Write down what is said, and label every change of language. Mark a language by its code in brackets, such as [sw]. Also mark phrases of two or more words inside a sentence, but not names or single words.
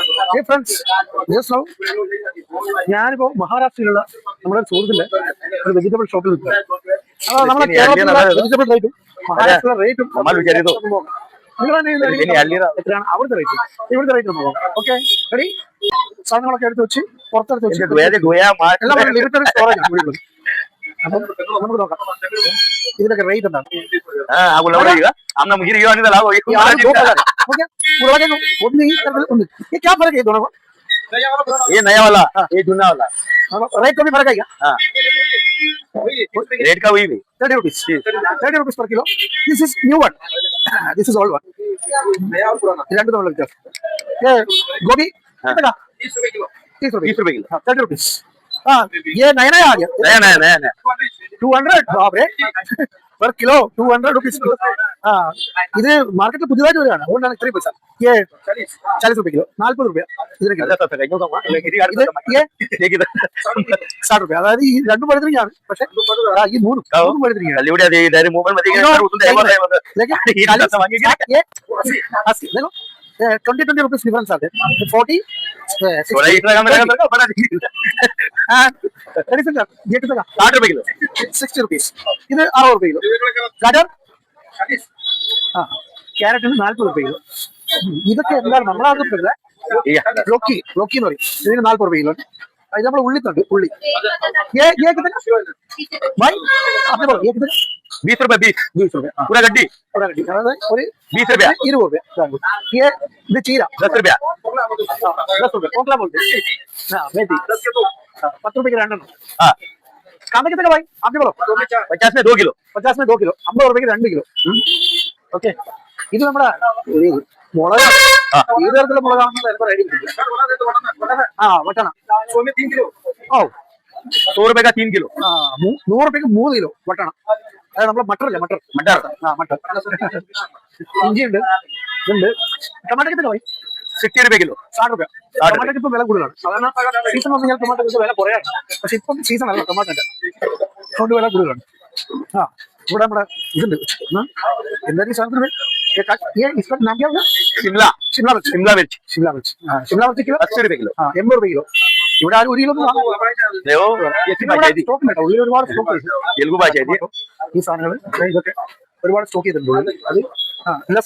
[en] Hey friends, just now [ml] ഞാനിപ്പോ മഹാരാഷ്ട്രയിലുള്ള നമ്മുടെ സുഹൃത്തിന്റെ ഒരു വെജിറ്റബിൾ ഷോപ്പിൽ നിൽക്കുക. നമ്മുടെ കേരളത്തിലുള്ള വെജിറ്റബിൾ റേറ്റും മഹാരാഷ്ട്ര റേറ്റും എത്രയാണ് അവിടുത്തെ റേറ്റ് ഇവിടുത്തെ റേറ്റ് നോക്കാം. ഓക്കെ റെഡി? സാധനങ്ങളൊക്കെ എടുത്ത് വെച്ച് പുറത്തെടുത്ത് വെച്ച് എല്ലാം ലിമിറ്റഡ് സ്റ്റോറേജ് ആണ് ഇവിടെ. അപ്പം നമുക്ക് നോക്കാം ഇതിനൊക്കെ റേറ്റ് എന്താണ്. ഒന്ന് ഈ തരത്തിൽ ഒന്ന് ഈ [hi] क्या फ़र्क है दोनों को? ये नया वाला ये जुना वाला रेट को भी फर्क है क्या? रेट का वही भी [en] 30 rupees per kilo. This is new one. This is old one. [ml] രണ്ട് തവണ വ്യത്യാസം. [hi] गोभी कितना? 30 रुपए किलो. 30 rupees. हाँ ये नया नया आ गया. नया 200 बाप रे [en] per kilo 200 rupees. [ml] हाँ ഇത് മാർക്കറ്റിൽ പുതിയതായിട്ട് വരികയാണ്, അതുകൊണ്ടാണ് ഇത്രയും പൈസ. [hi] 40 रुपए किलो 40 रुपया ഇതിനൊക്കെ 60 रुपया. [ml] അതായത് ഈ രണ്ടും പഴുതിരിക്കുകയാണ്, പക്ഷെ ഈ മൂന്നും പഴുതിരിക്കുകയാണ്. [hi] देखो 20 [en] rupees difference [hi] आते हैं. 40 ये कितना? 60 रुपए किलो 60 rupees. ഇത് 60 रुपए किलो. गाजर ക്യാരറ്റിന് 40 रुपए किलो. [ml] ഇതൊക്കെ എന്താണ് നമ്മളാകുന്നില്ല. ലോക്കി എന്ന് പറയും. ഇതിന് [hi] 40 रुपए किलो. [ml] ഇത് നമ്മൾ ഉള്ളിത്തുണ്ട് ഉള്ളി. [hi] बीस रुपए 20 रुपए पूरा गड्डी അതായത് ഒരു 20 रुपया 20 रुपये. [ml] ഇത് ചീര [hi] 10 रुपया 10 रुपये. कोकला बोलते हैं. मेथी 10 रुपए के രണ്ടെണ്ണം. कांदा कितने का भाई आपने बोलो? 50 में 2 किलो 50 में 2 किलो 50 रुपए 2 കിലോ. [ml] ഓക്കെ ഇത് നമ്മുടെ മുളക് ഏത് തരത്തിലുള്ള മുളകാണെന്ന് ചിലപ്പോൾ ഐഡിയ കിട്ടില്ല. വട്ടണ ഓ [hi] 100 रुपए का 3 किलो [ml] 100 रुपയ്ക്ക് 3 കിലോ വട്ടണ. അതായത് നമ്മളെ മട്ടറല്ലേ മട്ടർ മട്ടർ. ഇഞ്ചി ഉണ്ട്, ഇതുണ്ട്. ടൊമാറ്റോ കിട്ടുന്ന പോയി [hi] 60 रुपए किलो [ml] 60 രൂപ. ടൊമാറ്റോക്ക് ഇപ്പം വില കൂടുതലാണ്. സാധാരണ സീസൺ വന്നു കഴിഞ്ഞാൽ ടൊമാറ്റോക്ക് വില കുറയാണ്, പക്ഷെ ഇപ്പം സീസൺ അല്ല ടൊമാറ്റോന്റെ, അതുകൊണ്ട് വില കൂടുതലാണ്. ഇവിടെ നമ്മുടെ ഇതുണ്ട് എന്തായാലും സാധനത്തിന് [hi] नाम क्या होगा? शिमला मिर्च शिमला मिर्च किलो 80 रुपए किलो 80 रुपए किलो. [ml] ഇവിടെ ആരും 1 കിലോ സ്റ്റോക്ക് ഉള്ളിൽ ഒരുപാട് സ്റ്റോക്ക് [hi] तेलुगु भाषा है [ml] ഈ സാധനങ്ങൾ ഇതൊക്കെ ഒരുപാട് സ്റ്റോക്ക് ചെയ്തിട്ടുണ്ട്. അത് ലസൂൺ